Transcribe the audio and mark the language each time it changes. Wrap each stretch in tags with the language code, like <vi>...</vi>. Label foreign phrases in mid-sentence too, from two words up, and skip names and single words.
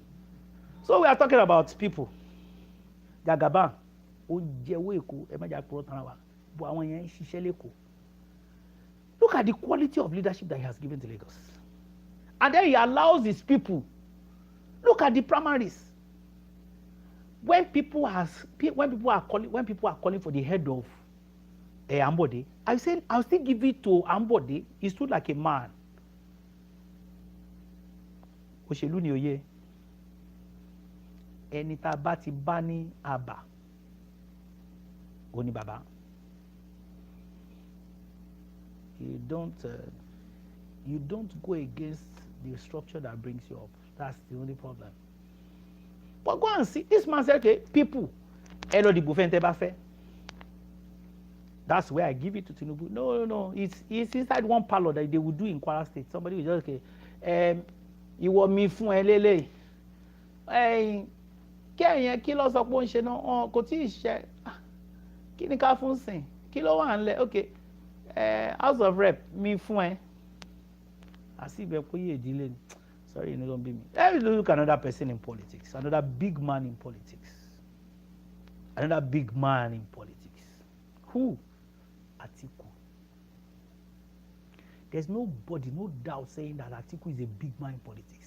<en>So we are talking about people. Gagaba, look at the quality of leadership that he has given to Lagos. And then he allows his people. Look at the primaries. When people are calling for the head of Ambode, I'll still give it to Ambode. He stood like a man.</en> <yo>Òṣèlú ni òye. Ẹni tá bá ti bá ní àbá, ó ní bàbá.</yo> <en>You don't go against the structure that brings you up. That's the only problem. But go and see. This man said, okay, people, that's where I give it to Tinubu. No. It's inside one parlor that they will do in Kwara State. Somebody will just, okay, you want me</en> <yo>fún ẹ lélẹ̀. Kí ló sọ pé ó ń ṣe náà? Kò tí ì ṣe. Kí ni ká fún sìn? Kí ló wà ńlẹ̀?</yo> <en>Okay. House of Rep, me</en> <yo>fún ẹ.</yo> <en>Sorry, don't be me. Let's look at another person in politics, another big man in politics. Who? Atiku. There's nobody, no doubt saying that Atiku is a big man in politics.</en>